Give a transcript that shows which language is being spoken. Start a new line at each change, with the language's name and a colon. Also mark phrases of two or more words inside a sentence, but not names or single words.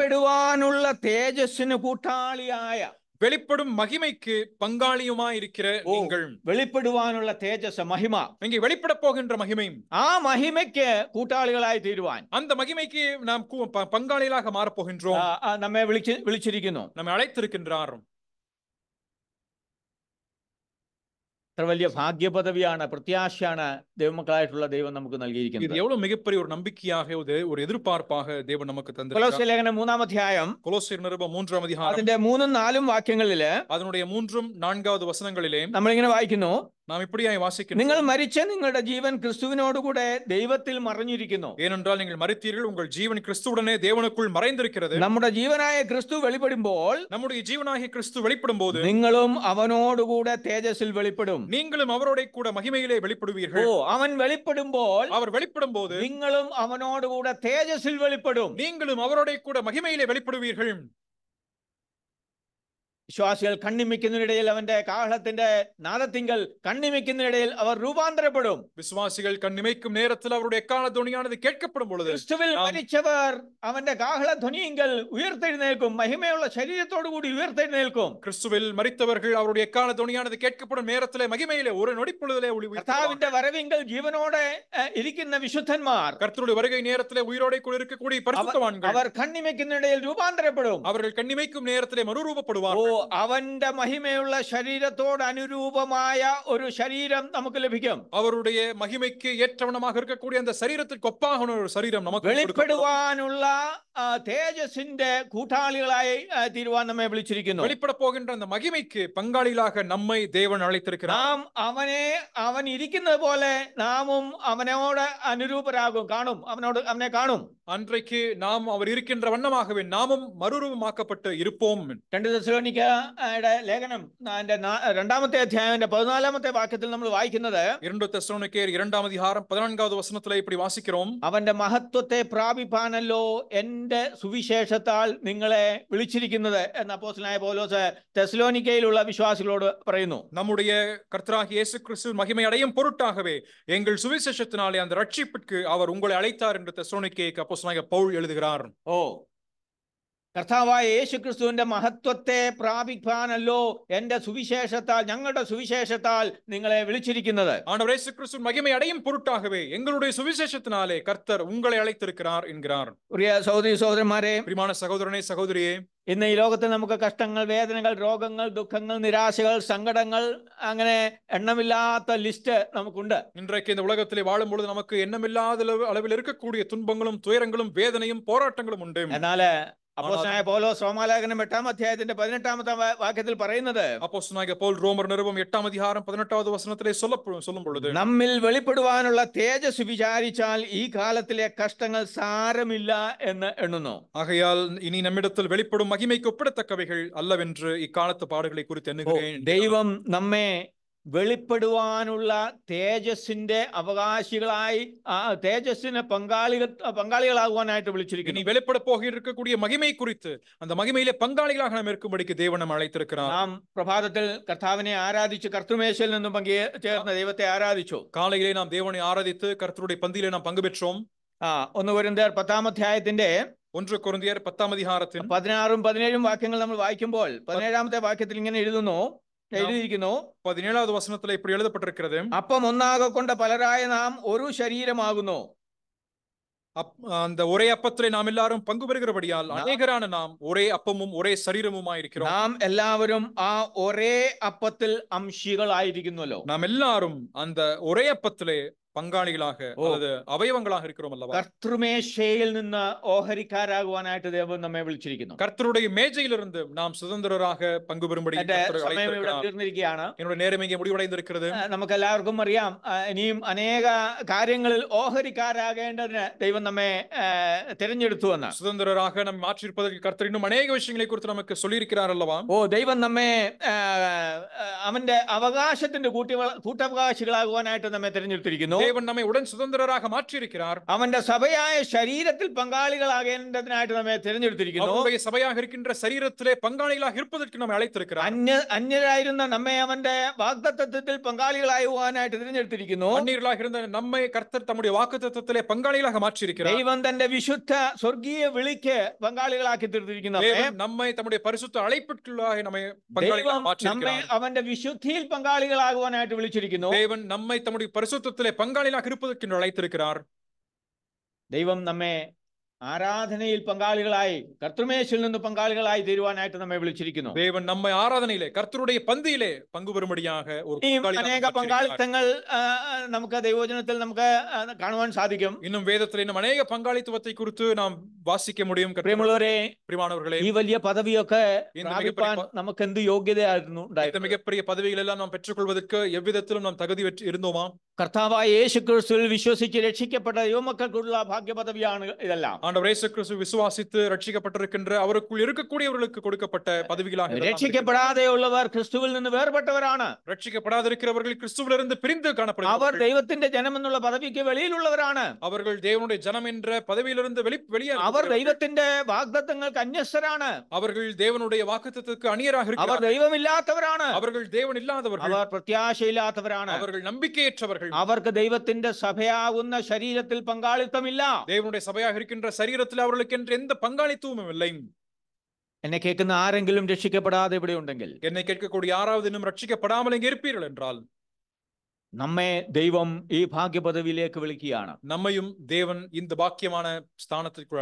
Malayalam: വെളിപ്പെടുവാനുള്ള തേജസ്സിന് കൂട്ടാളിയായ,
Tamil: வெளிப்படும் மகிமைக்கு பங்காளியுமாயிருக்கிற நீங்கள்,
Malayalam: വെളിപ്പെടുവാനുള്ള തേജസ്, മഹിമ,
Tamil: இங்கே வெளிப்பட போகின்ற மகிமை,
Malayalam: ആ മഹിമയ്ക്ക് കൂട്ടാളികളായി തീരുവാൻ
Tamil: அந்த மகிமைக்கு நாம் பங்காளிகளாக மாறப்போகின்றோம்.
Malayalam: നമ്മെ വിളിച്ചിരിക്കുന്നു.
Tamil: நம்மை அழைத்திருக்கின்றார்.
Malayalam: എത്ര വലിയ ഭാഗ്യപദവിയാണ്, പ്രത്യാശയാണ് ദൈവമക്കളായിട്ടുള്ള ദൈവം നമുക്ക് നൽകിയിരിക്കുന്നത്.
Tamil: இது எவ்வளவு மிகப்பெரிய ஒரு நம்பிக்கையாக, ஒரு எதிர்பார்ப்பாக தேவன் நமக்கு தந்திருக்கிறார்.
Malayalam: കൊലോസ്യ ലേഖനം 3-ാം അധ്യായം
Tamil: கொலோசியர் நிருபம் 3-ாம் அதிகாரம்
Malayalam: അതിന്റെ 3-ഉം 4-ഉം വാക്യങ്ങളില്
Tamil: அதனுடைய 3-ம் 4-வது வசனங்களிலே
Malayalam: നമ്മളിങ്ങനെ വായിക്കുന്നു,
Tamil: நாம் இப்படியாய் வாசிக்கிறோம்,
Malayalam: നിങ്ങൾ മരിച്ച നിങ്ങളുടെ ജീവൻ ക്രിസ്തുവിനോടുകൂടെ ദൈവത്തിൽ മറഞ്ഞിരിക്കുന്നു.
Tamil: ஏனென்றால் நீங்கள் மரித்தீர்கள், உங்கள் ஜீவன் கிறிஸ்துவுடனே தேவனுக்குள் மறைந்திருக்கிறது.
Malayalam: നമ്മുടെ ജീവനായ ക്രിസ്തു വെളിപ്പെടുമ്പോൾ
Tamil: நம்முடைய ஜீவனாகிய கிறிஸ்து வெளிப்படும் போது
Malayalam: നിങ്ങളും അവനോടുകൂടെ തേജസ്സിൽ വെളിപ്പെടും.
Tamil: நீங்களும் அவரோட கூட மகிமையிலே வெளிப்படுவீர்கள்.
Malayalam: അവൻ വെളിപ്പെടുമ്പോൾ
Tamil: அவர் வெளிப்படும் போது
Malayalam: നിങ്ങളും അവനോടുകൂടെ തേജസ്സിൽ വെളിപ്പെടും.
Tamil: நீங்களும் அவரோட கூட மகிமையிலே வெளிப்படுவீர்கள்.
Malayalam: വിശ്വാസികൾ കണ്ണിമിക്കുന്നതിനിടയിൽ അവന്റെ കാഹളത്തിന്റെ നാദത്തിങ്കൽ കണ്ണിമിക്കുന്നതിനിടയിൽ അവർ രൂപാന്തരപ്പെടും.
Tamil: விசுவாசிகள் கண்ணிமைக்கும் நேரத்தில் அவருடைய எக்கால துணியானது கேட்கப்படும் பொழுது
Malayalam: ക്രിസ്തുവിൽ മരിച്ചവർ അവന്റെ കാഹള ധ്വനിയിങ്കൽ ഉയർത്തെഴുന്നേൽക്കും. മഹിമയുള്ള ശരീരത്തോടു കൂടി ഉയർത്തെഴുന്നേൽക്കും.
Tamil: கிறிஸ்துவில் மரித்தவர்கள் அவருடைய எக்கால துணியானது கேட்கப்படும் நேரத்திலே மகிமையிலே ஒரு நொடிப்பொழுதிலே
Malayalam: കർത്താവിന്റെ വരവിങ്കൽ ജീവനോടെ ഇരിക്കുന്ന വിശുദ്ധന്മാർ
Tamil: கர்த்தருடைய வருகை நேரத்திலே உயிரோடே கூட இருக்கக்கூடிய பரிசுத்தவான்கள்
Malayalam: അവർ കണ്ണിമയ്ക്കുന്നിടയിൽ രൂപാന്തരപ്പെടും.
Tamil: அவர்கள் கண்ணிமைக்கும் நேரத்திலே மறுரூபப்படுவார்கள்.
Malayalam: അവന്റെ മഹിമയുള്ള ശരീരത്തോട് അനുരൂപമായ ഒരു ശരീരം നമുക്ക് ലഭിക്കും.
Tamil: அவருடைய மகிமைக்கு ஏற்றவனமாக இருக்கக்கூடிய அந்த சரீரத்திற்கு ஒப்பாக ஒரு சரீரம் நமக்கு
Malayalam: വെളിപ്പെടുവാനുള്ള തേജസ്സിന്റെ കൂട്ടാളികളായി തീരുവാൻ നമ്മെ വിളിച്ചിരിക്കുന്നു.
Tamil: வெளிப்பட போகின்ற அந்த மகிமைக்கு பங்காளிகளாக நம்மை தேவன் அழைத்திருக்கிறார்.
Malayalam: നാം അവൻ ഇരിക്കുന്നത് പോലെ നാമും അവനോട് അനുരൂപരാകും, കാണും, അവനെ കാണും.
Tamil: அன்றைக்கு நாம் அவர் இருக்கின்ற வண்ணமாகவே நாமும் மறுரூபமாக்கப்பட்டு இருப்போம்.
Malayalam: 2 തെസ്സലോനിക്കയുടെ ലേഖനം രണ്ടാമത്തെ അധ്യായം 14-ാമത്തെ വാക്യത്തിൽ നമ്മൾ വായിക്കുന്നത് 2 തെസ്സലോനിക്കർ 2-ാം അധ്യായം 14-ാவது വചനത്തിലെ
Tamil: இப்படி வாசிக்கிறோம்.
Malayalam: അവന്റെ മഹത്വത്തെ പ്രാപിപ്പാനല്ലോ എന്റെ സുവിശേഷത്താൽ നിങ്ങളെ വിളിച്ചിരിക്കുന്നത് എന്ന് അപ്പോസ്തലനായ പൗലോസ് തെസ്സലോനിക്കയിലുള്ള വിശ്വാസികളോട് പറയുന്നു.
Tamil: நம்முடைய கர்த்தராகிய இயேசு கிறிஸ்து மகிமை அடையும் பொருட்டாகவே எங்கள் சுவிசேஷத்தினாலே அந்த ரட்சிப்புக்கு அவர் உங்களை அழைத்தார் என்று தெசலோனிக்கேக்கு அப்போஸ்தலனாகிய பவுல் எழுதுகிறார்.
Malayalam: കർത്താവായ യേശുക്രിസ്തുവിന്റെ മഹത്വത്തെ പ്രാപിക്കാനല്ലോ എന്റെ സുവിശേഷത്താൽ, ഞങ്ങളുടെ സുവിശേഷത്താൽ നിങ്ങളെ വിളിച്ചിരിക്കുന്നത്.
Tamil: ஆண்டவர் இயேசு கிறிஸ்து மகிமை அடையும் பொருட்டாகவே எங்களுடைய சுவிசேஷத்தினாலே கர்த்தர் உங்களை அழைத்திருக்கிறார் என்கிறார்.
Malayalam: പ്രിയ സഹോദരി സഹോദരന്മാരെ,
Tamil: பிரியமான சகோதரனே சகோதரியே,
Malayalam: ഇന്ന് ഈ ലോകത്ത് നമുക്ക് കഷ്ടങ്ങൾ, വേദനകൾ, രോഗങ്ങൾ, ദുഃഖങ്ങൾ, നിരാശകൾ, സങ്കടങ്ങൾ, അങ്ങനെ എണ്ണമില്ലാത്ത ലിസ്റ്റ് നമുക്കുണ്ട്.
Tamil: இன்றைக்கு இந்த உலகத்திலே வாழும் பொழுது நமக்கு எண்ணமில்லாத அளவில் இருக்கக்கூடிய துன்பங்களும் துயரங்களும் வேதனையும் போராட்டங்களும் உண்டு.
Malayalam: എന്നാൽ അപ്പോസ്തലനായ പൗലോസ് റോമാലേഖനം 8-ാം അധ്യായത്തിന്റെ 18-ാമത്തെ വാക്യത്തിൽ പറയുന്നത്,
Tamil: அப்போஸ்தலனாகிய பவுல் ரோமர் நிருபம் 8-ாம் அதிகாரம் 18-வது வசனத்திலே சொல்லும் பொழுது,
Malayalam: നമ്മിൽ വെളിപ്പെടുവാനുള്ള തേജസ് വിചാരിച്ചാൽ ഈ കാലത്തിലെ കഷ്ടങ്ങൾ സാരമില്ല എന്ന് എണ്ണുന്നു.
Tamil: ஆகையால் இனி நம்மிடத்தில் வெளிப்படும் மகிமைக்கு ஒப்பிடத்தக்கவைகள் அல்லவென்று இக்காலத்து பாடுகளை குறித்து எண்ணுகிறேன்.
Malayalam: ദൈവം നമ്മെ വെളിപ്പെടുവാനുള്ള തേജസ്സിന്റെ അവകാശികളായി, തേജസ്സിന് പങ്കാളികളാകുവാനായിട്ട് വിളിച്ചിരിക്കുന്നു.
Tamil: இனி வெளிப்பட போக இருக்கக்கூடிய மகிமை குறித்து அந்த மகிமையிலே பங்காளிகளாக நாம் இருக்கும்படிக்கு தேவன் நம்மை அழைத்திருக்கிறார்.
Malayalam: നാം പ്രഭാതത്തിൽ കർത്താവിനെ ആരാധിച്ചു, കർത്തൃമേശയിൽ നിന്നും ചേർന്ന ദൈവത്തെ ആരാധിച്ചു.
Tamil: காலையிலே நாம் தேவனை ஆராதித்து கர்த்தருடைய பந்தியிலே நாம் பங்கு பெற்றோம்.
Malayalam: 1 കൊരിന്ത്യർ 10-ാം അധ്യായത്തിന്റെ 1 കൊരിന്ത്യർ 10-ാം അധ്യായത്തിൽ 16-ഉം 17-ഉം വാക്യങ്ങൾ നമ്മൾ വായിക്കുമ്പോൾ 17-ാമത്തെ വാക്യത്തിൽ ഇങ്ങനെ എഴുതിയിരിക്കുന്നു,
Tamil: 17-வது வசனத்திலே இப்படி எழுதப்பட்டிருக்கிறது,
Malayalam: അപ്പം ഒന്നാകെ കൊണ്ട് പലരായ നാം ഒരു ശരീരമാകുന്നു.
Tamil: அந்த ஒரே அப்பத்திலே நாம் எல்லாரும் பங்கு பெறுகிறபடியால் அநேகரான நாம் ஒரே அப்பமும் ஒரே சரீரமுமாய் இருக்கிறோம்.
Malayalam: നാം എല്ലാവരും ആ ഒരേ അപ്പത്തിൽ അംശികളായിരിക്കുന്നുവല്ലോ.
Tamil: நாம் எல்லாரும் அந்த ஒரே அப்பத்திலே பங்காளிகளாக அல்லது அவயவங்களாக இருக்கிறோம் அல்லவா.
Malayalam: കർത്തൃമേശയിൽ നിന്ന് ഓഹരിക്കാരാകുവാനായിട്ട് ദൈവം നമ്മെ വിളിച്ചിരിക്കുന്നു.
Tamil: கர்த்தருடைய மேஜையிலிருந்து நாம் சுதந்திரராக பங்கு பெறும்படி
Malayalam: തീർന്നിരിക്കുകയാണ്.
Tamil: என்னுடைய நேரம் இங்கே முடிவடைந்திருக்கிறது.
Malayalam: നമുക്ക് എല്ലാവർക്കും അറിയാം, ഇനിയും അനേക കാര്യങ്ങളിൽ ഓഹരിക്കാരാകേണ്ടതിന് ദൈവം നമ്മെ തിരഞ്ഞെടുത്തു എന്ന്.
Tamil: சுதந்திரராக நம்மை மாற்றியிருப்பதற்கு கர்த்தர் இன்னும் அநேக விஷயங்களை குறித்து நமக்கு சொல்லியிருக்கிறார் அல்லவா.
Malayalam: ദൈവം നമ്മെ അവന്റെ അവകാശത്തിന്റെ കൂട്ടവകാശികളാകുവാനായിട്ട് നമ്മെ തിരഞ്ഞെടുത്തിരിക്കുന്നു.
Tamil: தேவன் நம்மை உடன் சுதந்திரராக மாற்றியிருக்கிறார்.
Malayalam: അവന്റെ സഭയായ ശരീരത്തിൽ പങ്കാളികളാകേണ്ടതിനായിട്ട് നമ്മെ തിരഞ്ഞെടുത്തിരിക്കുന്നു.
Tamil: அவருடைய சபையாக இருக்கின்ற சரீரத்திலே பங்காளிகளாக இருப்பதற்கு நம்மை அழைத்திருக்கிறார்.
Malayalam: അന്യരായിരുന്ന നമ്മെ അവന്റെ വാഗ്ദത്തത്തിൽ പങ്കാളികളാകുവാനായിട്ട് തിരഞ്ഞെടുത്തിരിക്കുന്നു.
Tamil: அந்நியர்களாக இருந்த நம்மை கர்த்தர் தம்முடைய வாக்குத்தத்தத்திலே பங்காளிகளாக மாற்றியிருக்கிறார்.
Malayalam: ദൈവം തന്റെ വിശുദ്ധ സ്വർഗീയ വിളിക്ക് പങ്കാളികളാക്കി തീർത്തിരിക്കുന്നു.
Tamil: நம்மை தம்முடைய பரிசுத்த அழைப்பிற்குள்ளாக நம்மை பங்காளிகளாக மாற்றியிருக்கிறார்.
Malayalam: അവന്റെ വിശുദ്ധിയിൽ പങ്കാളികളാകുവാനായിട്ട് വിളിച്ചിരിക്കുന്നു.
Tamil: தேவன் நம்மை தம்முடைய பரிசுத்தத்திலே பங்காளிகளாக இருப்பதற்கு அழைத்திருக்கிறார்.
Malayalam: ദൈവം നമ്മെ ആരാധനയിൽ പങ്കാളികളായി, കർത്തൃമേശയിൽ നിന്ന് പങ്കാളികളായി തീരുവാനായിട്ട് നമ്മെ വിളിച്ചിരിക്കുന്നു.
Tamil: தேவன் நம்மை ஆராதனையிலே கர்த்தருடைய பந்தியிலே பங்கு பெறும்படியாக ஒரு
Malayalam: അനേക പങ്കാളിത്തങ്ങൾ നമുക്ക് ദൈവവചനത്തിൽ നമുക്ക് കാണുവാൻ സാധിക്കും.
Tamil: இன்னும் வேதத்தில் இன்னும் அநேக பங்காளித்துவத்தை குறித்து நாம் வாசிக்க முடியும்.
Malayalam: പ്രിയമുള്ളവരെ,
Tamil: பிரியமானவர்களே,
Malayalam: ഈ വലിയ പദവിയൊക്കെ നമുക്ക് എന്ത് യോഗ്യതയായിരുന്നു
Tamil: இந்த மிகப்பெரிய பதவிகள் எல்லாம் நாம் பெற்றுக்கொள்வதற்கு எவ்விதத்திலும் நாம் தகுதி இருந்தோமா?
Malayalam: കർത്താവായ യേശുക്രിസ്തുവിൽ വിശ്വസിച്ച് രക്ഷിക്കപ്പെട്ട യുവമക്കൾക്കുള്ള ഭാഗ്യ പദവിയാണ് ഇതെല്ലാം.
Tamil: ஆண்டவர் இயேசு கிறிஸ்து விசுவாசித்து ரட்சிக்கப்பட்டிருக்கின்ற அவருக்குள் இருக்கக்கூடியவர்களுக்கு கொடுக்கப்பட்ட பதவிகளாக.
Malayalam: രക്ഷിക്കപ്പെടാതെയുള്ളവർ ക്രിസ്തുവിൽ നിന്ന് വേർപെട്ടവരാണ്.
Tamil: ரட்சிக்கப்படாதிருக்கிறவர்கள் கிறிஸ்துவிலிருந்து பிரிந்து காணப்படுகிறார்கள்.
Malayalam: അവർ ദൈവത്തിന്റെ ജനം എന്നുള്ള പദവിക്ക് വെളിയിലുള്ളവരാണ്.
Tamil: அவர்கள் தேவனுடைய ஜனம் என்ற பதவியிலிருந்து வெளியே.
Malayalam: അവർ അവർ ദൈവത്തിന്റെ വാഗ്ദത്തങ്ങൾക്ക് അന്യസ്തരാണ്.
Tamil: அவர்கள் தேவனுடைய வாக்குத்தத்தத்துக்கு அந்நியராக
Malayalam: അവർ
Tamil: இருக்கிறார்கள்.
Malayalam: ദൈവമില്ലാത്തവരാണ്.
Tamil: அவர்கள் தேவன் இல்லாதவர்கள்.
Malayalam: അവർ പ്രത്യാശയില്ലാത്തവരാണ്.
Tamil: அவர்கள் நம்பிக்கையற்றவர்கள்.
Malayalam: അവർക്ക് ദൈവത്തിന്റെ സഭയാകുന്ന ശരീരത്തിൽ പങ്കാളിത്തമില്ല.
Tamil: தேவனுடைய சபையாக இருக்கின்ற சரீரத்தில் அவர்களுக்கு என்று எந்த பங்காளித்துவமும் இல்லை.
Malayalam: എന്നെ കേൾക്കുന്ന ആരെങ്കിലും രക്ഷിക്കപ്പെടാതെ ഇവിടെ ഉണ്ടെങ്കിൽ,
Tamil: என்னை கேட்கக்கூடிய யாராவது இன்னும் ரட்சிக்கப்படாமல் இங்கே இருப்பீர்கள் என்றால்,
Malayalam: നമ്മെ ദൈവം ഈ ഭാഗ്യപദവിയിലേക്ക് വിളിക്കുകയാണ്.
Tamil: நம்மையும் தேவன் இந்த பாக்கியமான ஸ்தானத்திற்குள்